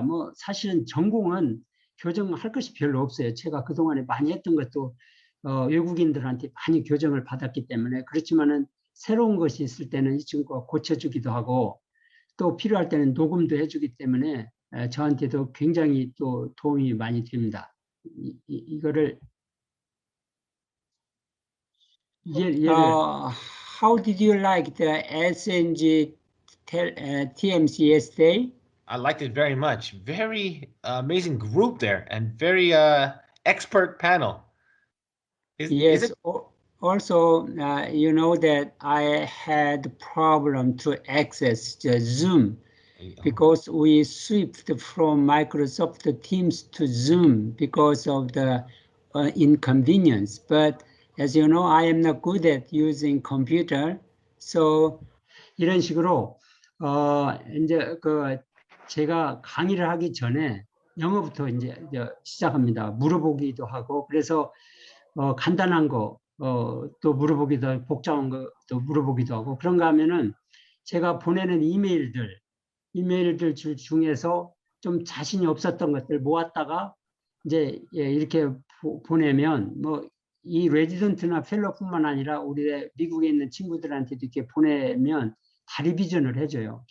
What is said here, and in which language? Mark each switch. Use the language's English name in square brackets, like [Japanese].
[Korean] 뭐 사실은 전공은 교정할 것이 별로 없어요. 제가 그동안에 많이 했던 것도 외국인들한테 많이 교정을 받았기 때문에. 그렇지만은 새로운 것이 있을 때는 이 친구가 고쳐주기도 하고 또 필요할 때는 녹음도 해주기 때문에 저한테도 굉장히 또 도움이 많이 됩니다. 이거를 [English] how did you like the SNG TMC yesterday? I liked it very much. Very amazing group there and very expert panel. Yes. Is it? Also, you know that I had problem to access the Zoom because we switched from Microsoft Teams to Zoom because of the inconvenience. But as you know, I am not good at using computer. [Korean] So 이런 식으로 이제 그 제가 강의를 하기 전에 영어부터 이제 시작합니다. 물어보기도 하고 그래서 간단한 거 또 물어보기도 하고 복잡한 것도 물어보기도 하고 그런가 하면은 제가 보내는 이메일들 중에서 좀 자신이 없었던 것들 모았다가 이제 이렇게 보내면 뭐 이 레지던트나 펠로뿐만 아니라 우리 미국에 있는 친구들한테도 이렇게 보내면 다 리비전을 해줘요.